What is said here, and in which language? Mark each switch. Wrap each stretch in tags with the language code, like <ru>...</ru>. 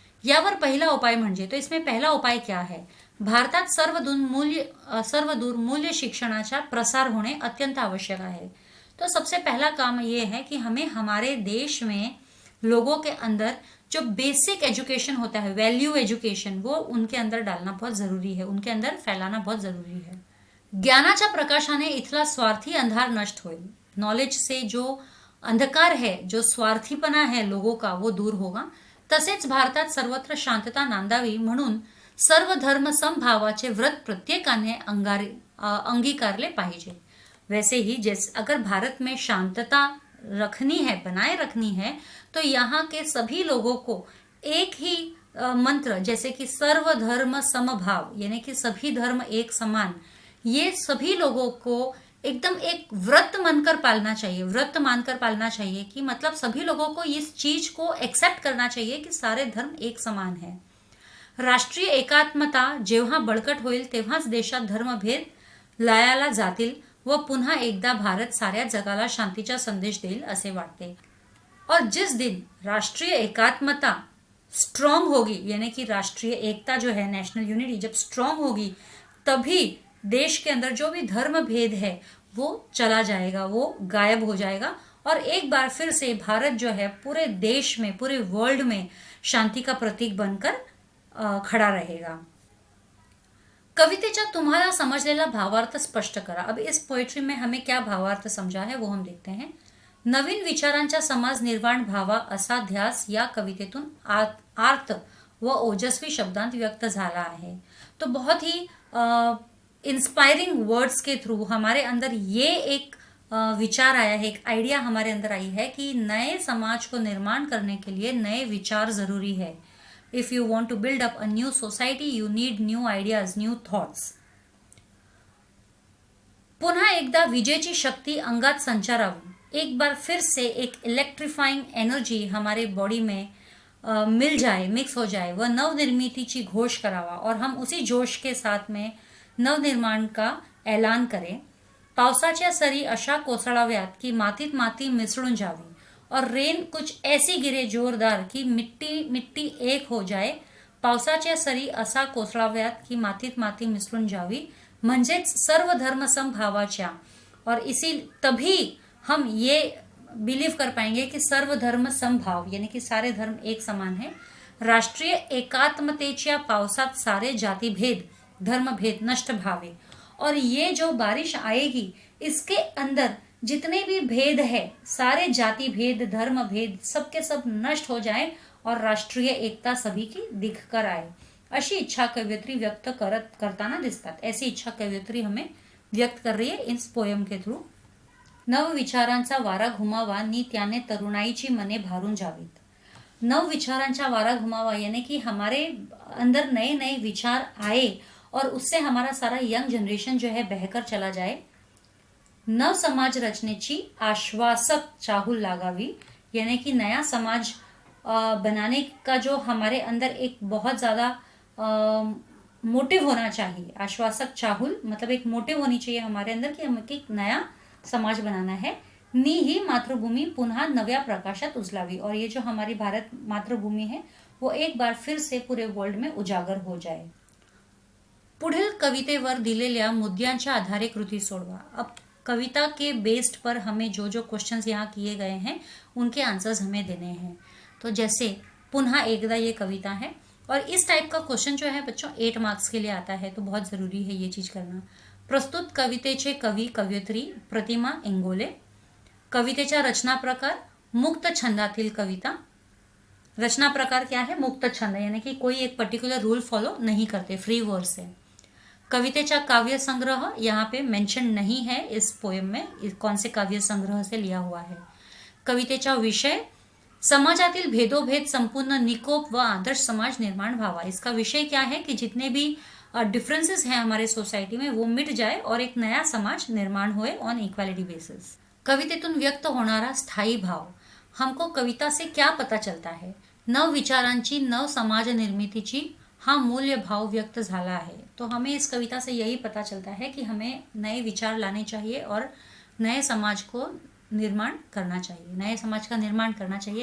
<mr>यावर पहिला उपाय म्हणजे,</mr> <hi>तो इसमें पहला उपाय क्या है,</hi> <mr>भारतात सर्वदूर मूल्य शिक्षणाचा प्रसार होणे अत्यंत आवश्यक है.</mr> <hi>तो सबसे पहला काम ये है कि हमें हमारे देश में लोगों के अंदर जो बेसिक एजुकेशन होता है, वैल्यू एजुकेशन, वो उनके अंदर डालना बहुत जरूरी है, उनके अंदर फैलाना बहुत जरूरी है.</hi> <mr>ज्ञानाच्या प्रकाशाने इथला स्वार्थी अंधार नष्ट होईल.</mr> <hi>नॉलेज से जो अंधकार है, जो स्वार्थीपणा है लोगों का, वो दूर होगा.</hi> <mr>तसेच भारतात सर्वत्र शांतता नांदावी म्हणून सर्व धर्म समभावाचे व्रत प्रत्येकाने अंगीकारले पाहिजे.</mr> <hi>वैसे ही जैसे अगर भारत में शांतता रखनी है, बनाए रखनी है, तो यहाँ के सभी लोगों को एक ही मंत्र, जैसे कि सर्व धर्म समभाव यानी कि सभी धर्म एक समान, ये सभी लोगों को एकदम एक व्रत मानकर पालना चाहिए. व्रत मानकर पालना चाहिए कि मतलब सभी लोगों को इस चीज को एक्सेप्ट करना चाहिए कि सारे धर्म एक समान है.</hi> <mr>राष्ट्रीय एकात्मता जेव्हा बळकट होईल तेव्हाच देशात धर्मभेद लयाला जातील व पुन्हा एकदा भारत साऱ्या जगाला शांतीचा संदेश देईल असे वाटते।</mr> <hi>और जिस दिन राष्ट्रीय एकात्मता स्ट्रांग होगी, यानी कि राष्ट्रीय एकता जो है, नेशनल यूनिटी जब स्ट्रांग होगी, तभी देश के अंदर जो भी धर्म भेद है वो चला जाएगा, वो गायब हो जाएगा और एक बार फिर से भारत जो है पूरे देश में, पूरे वर्ल्ड में शांती का प्रतीक बनकर खड़ा रहेगा।</hi> <mr>कवितेचा तुम्हाला समजलेला भावार्थ स्पष्ट करा।</mr> <hi>अब इस पोएट्री में हमें क्या भावार्थ समझा है वो हम देखते हैं।</hi> <mr>नवीन विचारांचा समाज निर्माण व्हावा असा ध्यास या कवितेतून आर्त व ओजस्वी शब्दांत व्यक्त झाला आहे।</mr> <hi>तो बहुत ही इंस्पायरिंग वर्ड्स के थ्रू हमारे अंदर ये एक विचार आया है, एक आइडिया हमारे अंदर आई है कि नए समाज को निर्माण करने के लिए नए विचार जरूरी है।</hi> <en>If you want to build up a new society you need new ideas, new thoughts.</en> <mr>पुन्हा एकदा विजेची शक्ती अंगात संचारावी,</mr> <hi>एक बार फिर से एक इलेक्ट्रीफाइंग एनर्जी हमारे बॉडी में मिल जाए, मिक्स हो जाए,</hi> <mr>वह नवनिर्मितीची घोष करावा</mr> <hi>और हम उसी जोश के साथ में नवनिर्माण का ऐलान करें।</hi> <mr>पावसाच्या सरी अशा कोसळाव्यात की मातीत माती मिसळून जावी</mr> <hi>और रेन कुछ ऐसी गिरे जोरदार की मिट्टी मिट्टी एक हो जाए।</hi> <mr>पावसाच्या सरी असा कोसळाव्यात की मातीत माती मिसळून जावी, म्हणजेच सर्व धर्म समभावाच्या।</mr> <hi>और इसी तभी हम ये बिलीव कर पाएंगे कि सर्व धर्म समभाव, यानी कि सारे धर्म एक समान है।</hi> <mr>राष्ट्रीय एकात्मतेच्या पावसात सारे जाति भेद धर्म भेद नष्ट भावे।</mr> <hi>और ये जो बारिश आएगी इसके अंदर जितने भी भेद है, सारे जाति भेद धर्म भेद सबके सब नष्ट हो जाए और राष्ट्रीय एकता सभी की दिख कर आए,</hi> <mr>अशी इच्छा कवयित्री व्यक्त करताना दिसतात।</mr> <hi>ऐसी इच्छा कवयित्री हमें व्यक्त कर रही है इस पोयम के थ्रू।</hi> <mr>नव विचारांचा वारा घुमावा नी त्याने तरुणाईची मने भारून जावीत। नव विचारांचा वारा घुमावा</mr> <hi>यानी कि हमारे अंदर नए नए विचार आए और उससे हमारा सारा यंग जनरेशन जो है बहकर चला जाए।</hi> <mr>नव समाज रचनेची आश्वासक चाहुल लागावी,</mr> <hi>यानी कि नया समाज बनाने का जो हमारे अंदर एक बहुत ज्यादा मोटिव होना चाहिए। आश्वासक चाहुल मतलब एक मोटिव होनी चाहिए हमारे अंदर कि हमें एक नया समाज बनाना है।</hi> <mr>नी ही मातृभूमी पुन्हा नव्या प्रकाशात उजलावी,</mr> <hi>और ये जो हमारी भारत मातृभूमी है वो एक बार फिर से पूरे वर्ल्ड में उजागर हो जाए।</hi> <mr>पुढील कवितेवर दिलेल्या मुद्द्यांच्या आधारे कृति सोडवा।</mr> <hi>अब कविता के बेस्ड पर हमें जो जो क्वेश्चंस यहाँ किए गए हैं उनके आंसर्स हमें देने हैं। तो जैसे पुन्हा एकदा ये कविता है और इस टाइप का क्वेश्चन जो है बच्चों 8 मार्क्स के लिए आता है, तो बहुत ज़रूरी है ये चीज़ करना।</hi> <mr>प्रस्तुत कवितेचे कवी कवयित्री प्रतिमा इंगोले। कवितेचा रचना प्रकार मुक्त छंदातील कविता।</mr> <hi>रचना प्रकार क्या है? मुक्त छंद, यानी कि कोई एक पर्टिकुलर रूल फॉलो नहीं करते, फ्री वर्स है।</hi> <mr>कवितेचा काव्य संग्रह</mr> <hi>यहाँ पे मेंशन नहीं है इस पोएम में, कौन से काव्य संग्रह से लिया हुआ है।</hi> <mr>कवितेचा विषय समाजातील भेदोभेद संपूर्ण निकोप व आदर्श समाज निर्माण व्हावा।</mr> <hi>इसका विषय क्या है कि जितने भी डिफरेंसेस हैं हमारे सोसाइटी में वो मिट जाए और एक नया समाज निर्माण होए</hi> <en>On equality basis.</en> <mr>कवितेतून व्यक्त होणारा स्थायी भाव।</mr> <hi>हमको कविता से क्या पता चलता है?</hi> <mr>नव विचारांची, नव समाज निर्मितीची हा मूल्य भाव व्यक्त झाला है।</mr> <hi>तो हमें इस कविता से यही पता चलता है कि हमें नए विचार लाने चाहिए और नए समाज को निर्माण करना चाहिए, नए समाज का निर्माण करना चाहिए।</hi>